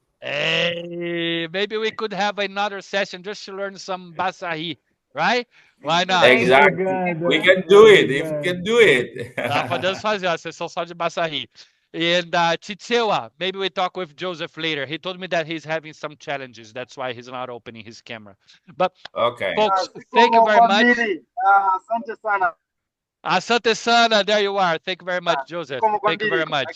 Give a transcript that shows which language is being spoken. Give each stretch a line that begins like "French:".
English: Hey, maybe we could have another session just to learn some Bassari, right? Why not? Exactly. We can do it if we can do it.
Portuguese: Podemos fazer a sessão só de Bassari.
English: And Chichewa, maybe we talk with Joseph later. He told me that he's having some challenges. That's why he's not opening his camera. But okay, folks, thank you very much.
Swahili: Asante sana. Asante sana,
English: there you are. Thank you very much, Joseph. Thank you very much.